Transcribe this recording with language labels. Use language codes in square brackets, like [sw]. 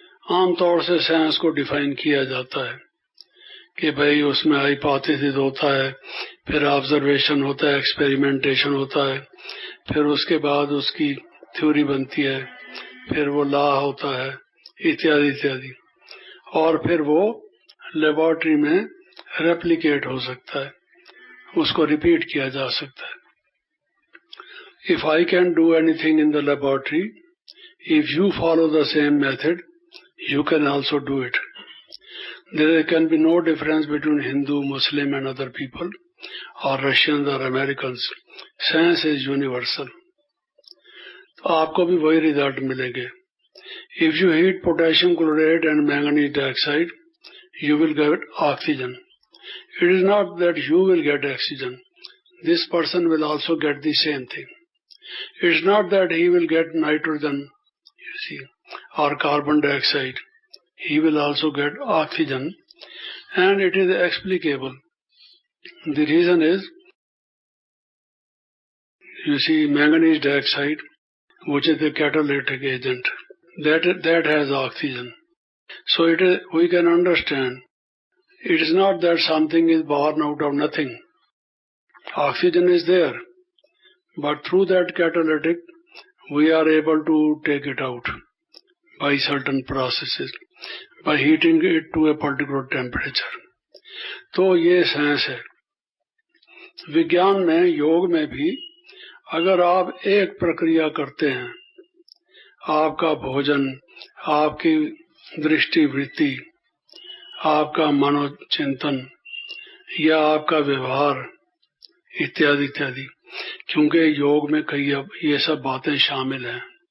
[hi] आमतौर से साइंस को डिफाइन किया जाता है कि भाई उसमें हाइपोथेसिस होता है, फिर ऑब्जर्वेशन होता है, एक्सपेरिमेंटेशन होता है, फिर उसके बाद उसकी थ्योरी बनती है, फिर वो लॉ होता है, इत्यादि इत्यादि, और फिर वो लेबोरेटरी में रेप्लिकेट हो सकता है, उसको रिपीट किया जा सकता है। [en] If I can do anything in the laboratory, if you follow the same method, you can also do it. There can be no difference between Hindu, Muslim and other people, or Russians or Americans. Science is universal. [hi] तो आपको भी वही result मिलेंगे। [en] If you heat potassium chloride and manganese dioxide, you will get oxygen. It is not that you will get oxygen. This person will also get the same thing. It's not that he will get nitrogen, you see, or carbon dioxide. He will also get oxygen, and it is explicable. The reason is, you see, manganese dioxide, which is the catalytic agent, that has oxygen. So we can understand, it is not that something is born out of nothing. Oxygen is there, but through that catalytic, we are able to take it out by certain processes, by heating it to a particular temperature. [hi] तो ये science है। विज्ञान में, योग में भी, अगर आप एक प्रक्रिया करते हैं, आपका भोजन, आपकी दृष्टि वृत्ति, आपका मनोचिंतन या आपका व्यवहार इत्यादि इत्यादि, क्योंकि योग में कई अब ये सब बातें शामिल हैं।